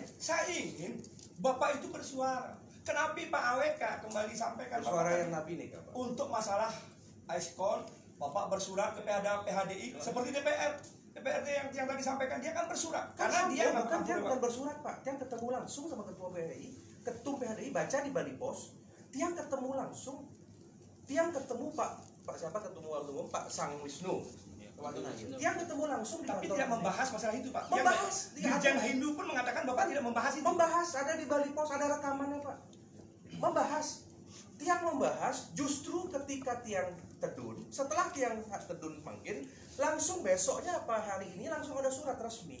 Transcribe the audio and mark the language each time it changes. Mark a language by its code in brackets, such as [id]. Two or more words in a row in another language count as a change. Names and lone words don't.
[id] Saya ingin Bapak itu bersuara. Kenapa Pak AWK kembali sampaikan suara yang nabi nih Pak. Untuk masalah ISKCON Bapak bersurat ke PHDI seperti DPRD yang tadi sampaikan dia kan bersurat karena dia bukan bersurat Pak. Tiang ketemu langsung sama ketua PHDI, ketum PHDI baca di Bali Pos. Tiang ketemu langsung. Tiang ketemu Pak siapa ketemu umum Pak Sang Wisnu. Tiang ketemu langsung di tapi tidak membahas masalah itu Pak. Membahas. Dirjen Hindu pun mengatakan Bapak tidak membahas itu. Membahas ada di Bali Pos, ada rekamannya Pak. Membahas. Tiang membahas justru ketika Tiang Tedun, setelah Tiang Tedun panggil, langsung besoknya apa hari ini langsung ada surat resmi.